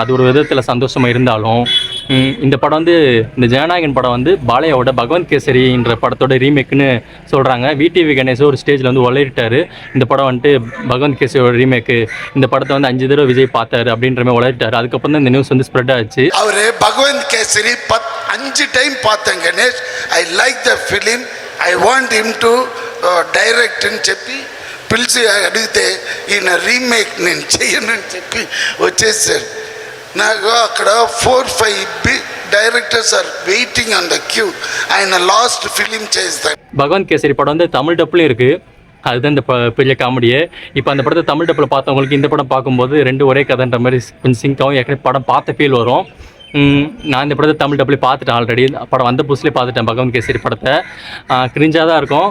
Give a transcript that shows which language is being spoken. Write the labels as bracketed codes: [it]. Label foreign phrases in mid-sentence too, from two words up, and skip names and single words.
[ta] அது ஒரு விதத்தில் சந்தோஷமாக இருந்தாலும், இந்த படம் வந்து இந்த ஜனநாயகன் படம் வந்து பாலையாவோட பகவந்த் கேசரின்ற படத்தோட ரீமேக்குன்னு சொல்கிறாங்க. விடிவி கணேஷ் ஒரு ஸ்டேஜில் வந்து வளரிட்டார், இந்த படம் வந்துட்டு பகவந்த் கேசரியோட ரீமேக்கு, இந்த படத்தை வந்து 5 தடவை விஜய் பார்த்தாரு அப்படின்ற மாதிரி வளரிட்டார். அதுக்கப்புறம் தான் இந்த நியூஸ் வந்து ஸ்ப்ரெட் ஆச்சு. அவர் பகவந்த் கேசரி 5 டைம் பார்த்தேன் கணேஷ். [en] I like the film, I want him to direct [te] అని చెప్పి పిలిచి అడిగితే ఈయన రీమేక్ నేను చెయ్యనని చెప్పి వచ్చేసారు. నాకు అక్కడ [en] 4-5 directors are waiting on the queue. [te] ఆయన లాస్ట్ ఫిలిం చేస్తారు. [ta] பகவந்த் கேசரி படம் வந்து தமிழ் டப்புலையும் இருக்குது, அதுதான் இந்த பெரிய காமெடியே. இப்போ அந்த படத்தை தமிழ் டப்பில் பார்த்தவங்களுக்கு இந்த படம் பார்க்கும்போது ரெண்டு ஒரே கதைன்ற மாதிரி கொஞ்சம் சிங்காகவும் ஏற்கனவே படம் பார்த்த ஃபீல் வரும். நான் இந்த படத்தை தமிழ் டப்புலேயே பார்த்துட்டேன் ஆல்ரெடி. படம் வந்த புதுசுலேயே பார்த்துட்டேன் பகவந்த் கேசரி படத்தை. கிரிஞ்சாக தான் இருக்கும்.